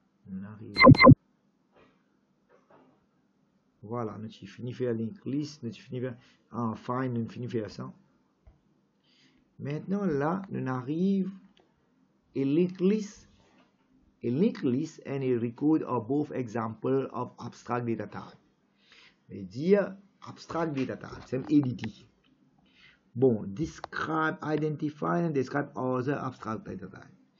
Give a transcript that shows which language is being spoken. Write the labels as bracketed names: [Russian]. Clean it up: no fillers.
[French] On arrive. Voilà, nous avons fini de faire link list, nous avons fini de faire enfin, nous avons fini de faire ça. Maintenant, là, nous arrive à link list. [English] A link list and a record are both examples of abstract data type. [French] C'est-à-dire, abstract data type, c'est ADT. Bon, [English] describe, identify and describe other abstract data type.